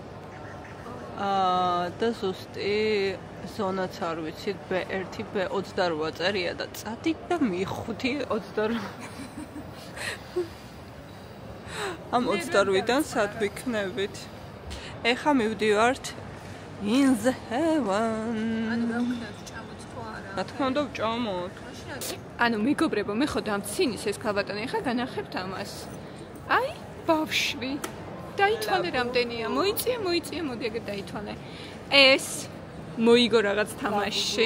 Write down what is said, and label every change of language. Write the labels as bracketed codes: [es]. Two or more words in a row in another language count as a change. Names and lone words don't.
[ka] და ზუსტი ზონაც არ ვიცით B1, B28 წერია და წადით და მიხუთი 28 ამ 28-დან სად ვიქნებით? ეხა მივდივართ [en] in the heaven. [ka] ანუ რა ვქნათ ჭამოთ ხო არა? რა თქმა უნდა ვჭამოთ. ანუ მეგობრებო, მე ხო დამცინის ეს ქალბატონი, ეხა განახებთ ამას. აი, ბავშვი. დაითვალე რამდენია. მოიწია, მოდი აგერ დაითვალე. ეს მოიგო რაღაც თამაში.